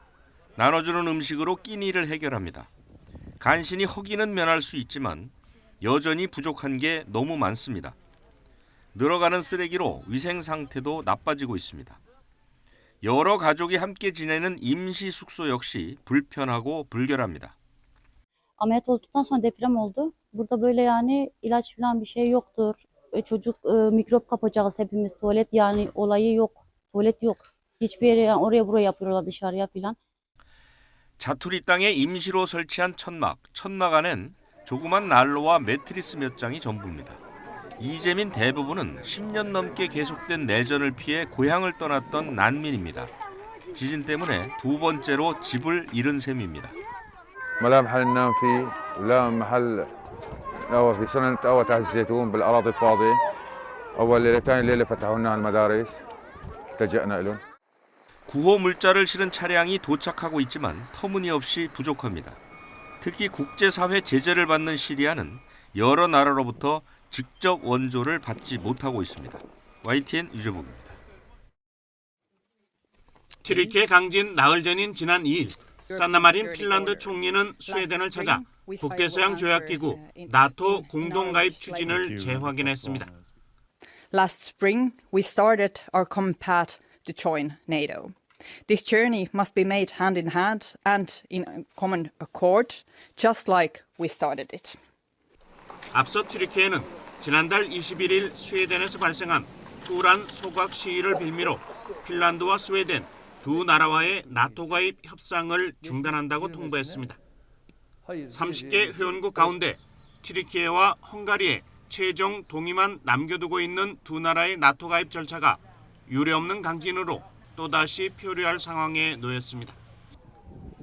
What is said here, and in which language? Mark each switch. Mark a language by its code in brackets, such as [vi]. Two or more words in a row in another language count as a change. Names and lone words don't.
[ko] 나눠주는 음식으로 끼니를 해결합니다. 간신히 허기는 면할 수 있지만 여전히 부족한 게 너무 많습니다. 늘어가는 쓰레기로 위생 상태도 나빠지고 있습니다. 여러 가족이 함께 지내는 임시 숙소 역시 불편하고 불결합니다. [tr] Ameliyat olduktan sonra deprem oldu. Burada böyle yani ilaç falan bir şey yoktur. Çocuk mikrop kapacağız hepimiz. Tuvalet yani olayı yok. Tuvalet yok. Hiçbir yere yani oraya buraya yapıyorlar dışarıya falan. [ko] 자투리 땅에 임시로 설치한 천막. 천막 안엔 조그만 난로와 매트리스 몇 장이 전부입니다. 이재민 대부분은 10년 넘게 계속된 내전을 피해 고향을 떠났던 난민입니다. 지진 때문에 두 번째로 집을 잃은 셈입니다. [ar] لا محل ننام فيه ولا محل نقوى في سنة قهوة تحت الزيتون بالأراضي الفاضية. أول ليلة ثاني ليلة فتحوا لنا المدارس التجأنا لهم. [ko] 구호 물자를 실은 차량이 도착하고 있지만 터무니없이 부족합니다. 특히 국제사회 제재를 받는 시리아는 여러 나라로부터 직접 원조를 받지 못하고 있습니다. YTN 유재복입니다. 튀르키예 강진 나흘 전인 지난 2일 산나마린 핀란드 총리는 스웨덴을 찾아 북대서양 조약기구 나토 공동가입 추진을 재확인했습니다. [en] Last spring, we started our common path to join NATO. This journey must be made hand in hand and in common accord, just like we started it. [ko] 앞서 튀르키예는 지난달 21일 스웨덴에서 발생한 투란 소각 시위를 빌미로 핀란드와 스웨덴 두 나라와의 나토 가입 협상을 중단한다고 통보했습니다. 30개 회원국 가운데 튀르키예와 헝가리의 최종 동의만 남겨두고 있는 두 나라의 나토 가입 절차가 유례없는 강진으로 또다시 표류할 상황에 놓였습니다.